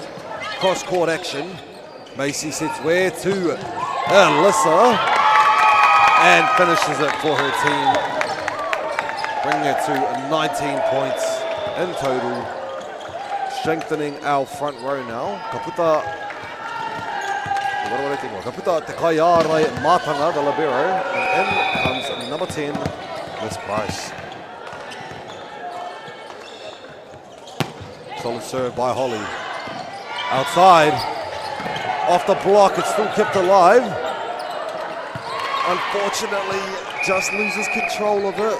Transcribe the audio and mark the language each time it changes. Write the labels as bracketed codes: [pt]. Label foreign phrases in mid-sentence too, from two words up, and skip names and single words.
[en] Cross-court action. Macy sets where to Alyssa and finishes it for her team, bringing it to 19 points in total, strengthening our front row now. [mi] Kaputa te kaiarai Matanga, [en] the libero, and in comes number 10, Miss Price. Solid serve by Holly. Outside, off the block, it's still kept alive. Unfortunately, just loses control of it.